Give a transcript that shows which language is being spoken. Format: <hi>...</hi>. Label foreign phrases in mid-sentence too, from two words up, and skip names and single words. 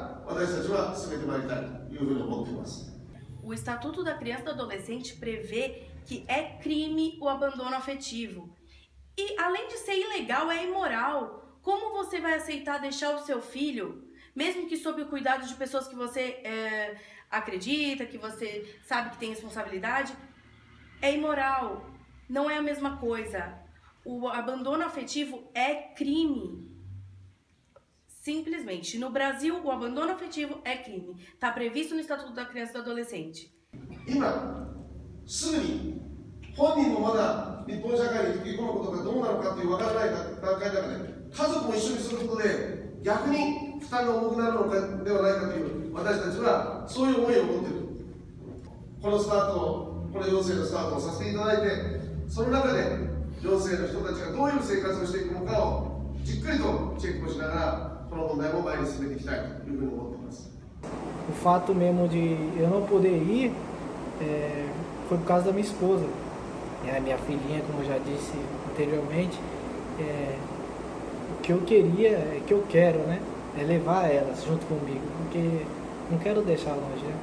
<ja>私たちは進めてまいりたいというふうに思っています。</ja> <pt>O Estatuto da Criança e do Adolescente prevê que é crime o abandono afetivo. E além de ser ilegal, é imoral. Como você vai aceitar deixar o seu filho, mesmo que sob o cuidado de pessoas que você acredita, que você sabe que tem responsabilidade? É imoral. Não é a mesma coisa. O abandono afetivo é crime. Simplesmente. No Brasil, o abandono afetivo é crime. Está previsto no Estatuto da Criança e do Adolescente.</pt> <ja>今すぐに本人もまだ日本社会に溶け込むことがどうなのかという分からない段階の中で家族も一緒にすることで逆に負担が重くなるのかではないかという私たちはそういう思いを持っている。このスタート、この養成のスタートをさせていただいて、その中で養成の人たちがどういう生活をしていくのかをじっくりとチェックをしながらこの問題も前に進めていきたいというふうに思っています。</ja> <pt>O fato mesmo de eu não poder ir foi por causa da minha esposa. A minha filhinha, como eu já disse anteriormente, o que eu queria, que eu quero, né, é levar elas junto comigo, porque não quero deixar longe, né?</pt>